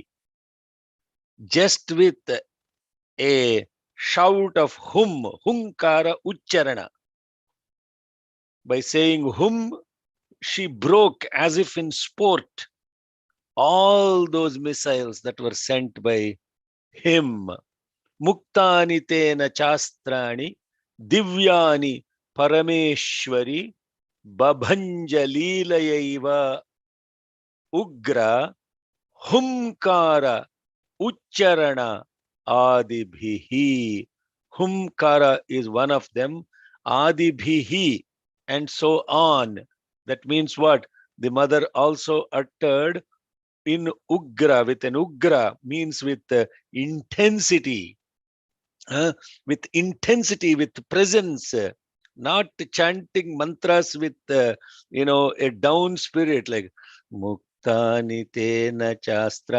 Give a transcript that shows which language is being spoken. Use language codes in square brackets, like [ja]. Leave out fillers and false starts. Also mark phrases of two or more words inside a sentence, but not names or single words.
[en] Just with a shout of hum, [sa] हुंकार उच्चारण. [en] By saying hum, she broke as if in sport all those missiles that were sent by him. [sa] मुक्तानि तेन शस्त्राणि दिव्यानि परमेश्वरी बभञ्ज लीलयैव उग्र हुंकार उच्चारण आदिभिः. [en] Humkara is one of them. Adibhihi, and so on. That means what? The mother also uttered in ugra, with an ugra, means with intensity. With intensity, with presence, not chanting mantras with, a down spirit like [sa] मुक्तानि तेन शस्त्र.